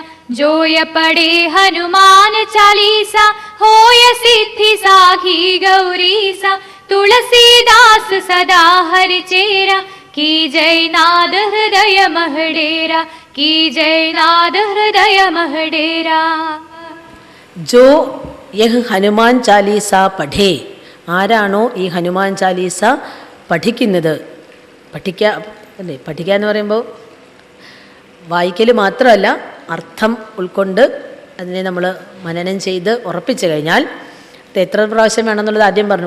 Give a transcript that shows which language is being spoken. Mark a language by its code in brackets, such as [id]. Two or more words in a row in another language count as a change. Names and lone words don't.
[awa] जो ये पढ़े हनुमान चालीसा, होय सिद्धि साखी गौरीसा. तुलसीदास सदा हरि चेरा, की जय नाद हृदय महडेरा. की जय नाद हृदय महडेरा. जो यह हनुमान चालीसा पढ़े, [ml] ആരാണോ ഈ ഹനുമാൻ ചാലീസ പഠിക്കുന്നത്, അല്ലേ? പഠിക്കുക എന്ന് പറയുമ്പോൾ വായിക്കൽ മാത്രമല്ല, അർത്ഥം ഉൾക്കൊണ്ട് അതിനെ നമ്മൾ മനനം ചെയ്ത് ഉറപ്പിച്ചു കഴിഞ്ഞാൽ അത് എത്ര പ്രാവശ്യം വേണമെന്നുള്ളത് ആദ്യം പറഞ്ഞു.